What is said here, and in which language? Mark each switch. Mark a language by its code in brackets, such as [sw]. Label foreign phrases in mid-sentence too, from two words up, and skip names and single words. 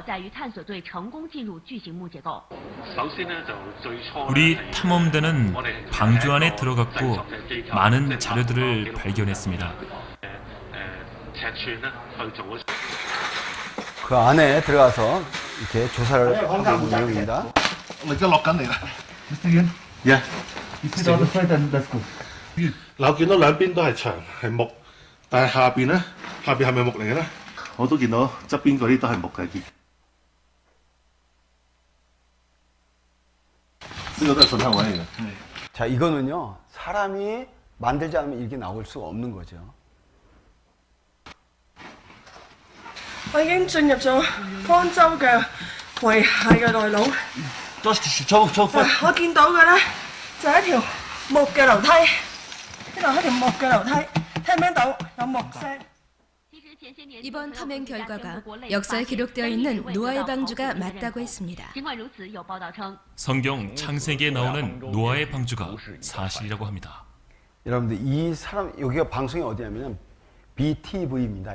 [ko] 우리 탐험대는 방주 안에 들어갔고 많은 자료들을 발견했습니다. 그 안에 들어가서 이렇게 조사를 하고 있는 내용입니다. [yue] 我而家落緊嚟啦。呀，嗱，我見到兩邊都係牆係木，但係下邊咧，下邊係咪木嚟嘅咧？我都見到側邊嗰啲都係木嘅。呢個都係信號位嚟嘅。 [ko] 자, 이거는요, 사람이 만들지 않으면 이렇게 나올 수가 없는 거죠. [yue] 我已經進入咗方舟嘅遺骸嘅內陸。我見到嘅咧就係一條木嘅樓梯，呢度係一條木嘅樓梯，聽唔聽到有木聲？ [ko] 이번 탐행 결과가 역사에 기록되어 있는 노아의 방주가 맞다고 했습니다. 성경 창세기에 나오는 노아의 방주가 사실이라고 합니다. 여러분들, 이 사람, 여기가 방송이 어디냐면 BTV입니다.